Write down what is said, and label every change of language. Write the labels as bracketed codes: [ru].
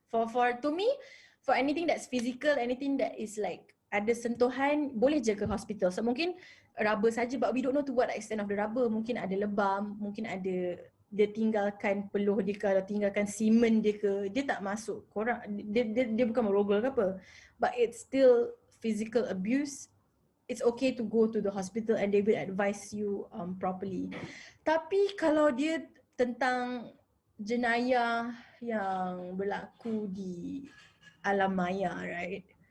[en] To me, for anything that's physical, anything that is like [ms] ada sentuhan, boleh je ke hospital. [en] So [ms] mungkin raba saja, [en] but we don't know to what extent of the raba. [ms] Mungkin ada lebam, mungkin ada dia tinggalkan peluh dia ke, atau tinggalkan semen dia ke, dia tak masuk. Korang dia bukan merogol ke apa. [en] But it's still physical abuse. It's okay to go to the hospital and they will advise you properly. [ms] Tapi kalau dia tentang jenayah yang berlaku di alam maya, right?